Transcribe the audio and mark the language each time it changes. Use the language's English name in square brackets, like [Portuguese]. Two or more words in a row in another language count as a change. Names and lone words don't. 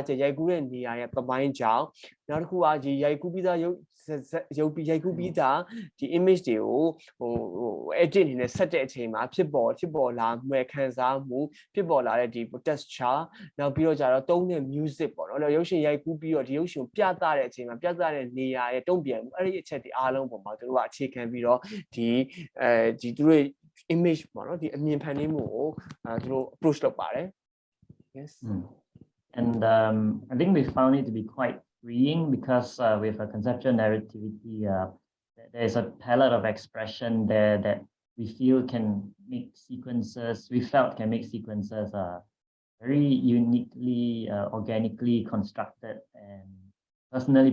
[Burmese] ချက်ရိုက်ကူးတဲ့နေရာရဲ့ပပိုင်းကြောင့်နောက်တစ်ခုကဒီရိုက်ကူးပြီးသားရိုက်ကူးပြီးသားဒီ image တွေကိုedit အနေနဲ့ဆက်တဲ့အချိန်မှာဖြစ်ပေါ်လာမဲ့ခံစားမှုဖြစ်ပေါ်လာတဲ့ဒီ texture နောက်ပြီးတော့ကြတော့တုံးတဲ့ music ပေါ့နော်ရုပ်ရှင်ရိုက်ကူးပြီးတော့ဒီရုပ်ရှင်ပြသတဲ့အချိန်မှာပြသတဲ့နေရာရဲ့တုံ့ပြန်မှုအဲ့ဒီအချက်တွေအားလုံးပုံမှာသူတို့ကအခြေခံပြီးတော့ဒီသူတို့ image ပေါ့နော်ဒီအမြင်ဖန်တီးမှုကိုသူတို့ approach လုပ်ပါတယ် yes [English] and I think we found it to be quite freeing because with a conceptual narrativity there's a palette of expression there that we felt can make sequences very uniquely organically constructed and personally